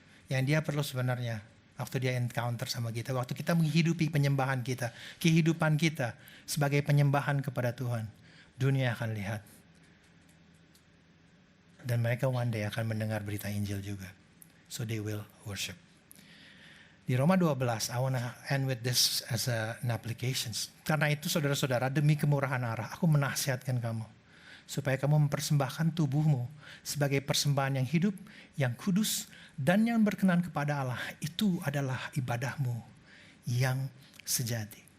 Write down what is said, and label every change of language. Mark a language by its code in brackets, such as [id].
[id] Yang dia perlu sebenarnya, waktu dia encounter sama kita, waktu kita menghidupi penyembahan kita, kehidupan kita sebagai penyembahan kepada Tuhan, dunia akan lihat. Dan mereka [en] one day [id] akan mendengar berita Injil juga. [en] So they will worship. Di Roma 12, I want to end with this as an application. [id] Karena itu saudara-saudara, demi kemurahan Allah, aku menasihatkan kamu. Supaya kamu mempersembahkan tubuhmu sebagai persembahan yang hidup, yang kudus, dan yang berkenan kepada Allah. Itu adalah ibadahmu yang sejati.